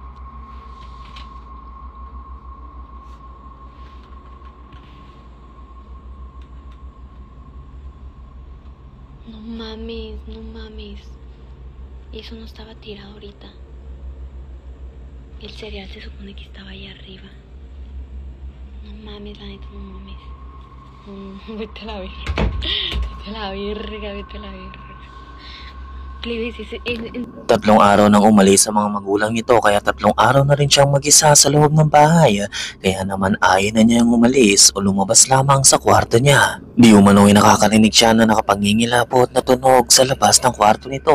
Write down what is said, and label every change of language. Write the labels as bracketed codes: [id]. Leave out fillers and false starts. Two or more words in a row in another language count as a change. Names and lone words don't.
[es] No mames, no mames. Eso no estaba tirado ahorita. El cereal se supone que estaba ahí arriba. No mames, la neta, no mames. Vete a la verga. Vete a la verga, vete a la verga. [en] Please, [tl] Tatlong araw nang umalis sa mga magulang nito kaya tatlong araw na rin siyang mag-isa sa loob ng bahay. Kaya naman ayaw na niyang umalis o lumabas lamang sa kwarto niya. Di umano'y nakakarinig siya na nakapangingilabot na tunog sa labas ng kwarto nito.